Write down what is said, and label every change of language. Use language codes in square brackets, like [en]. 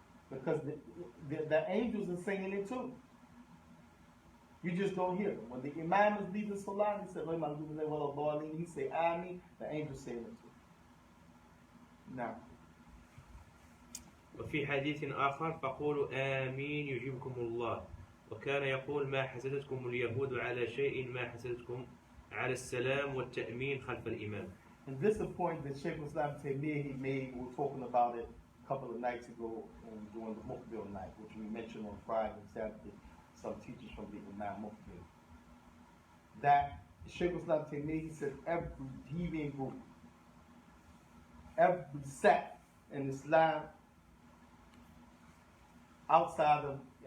[en] Because the angels are singing it too. You just don't hear it. When the Imam is leading Salah, he said, he say Ameen, the angels say it too. Now. [ar] وفي حديث آخر فقولوا آمين يجيبكم الله وكان يقول ما حسدتكم اليهود على شيء ما حسدتكم على السلام والتأمين خلف الإمام. [en] And this is a point that Shaykh Islam Taymiyyah he made. We were talking about it a couple of nights ago during the Mukbil night, which we mentioned on Friday and Saturday. Some teachers from the Imaam Mukbil. That Shaykh Islam Taymiyyah he said every deviant group, every sect in Islam outside of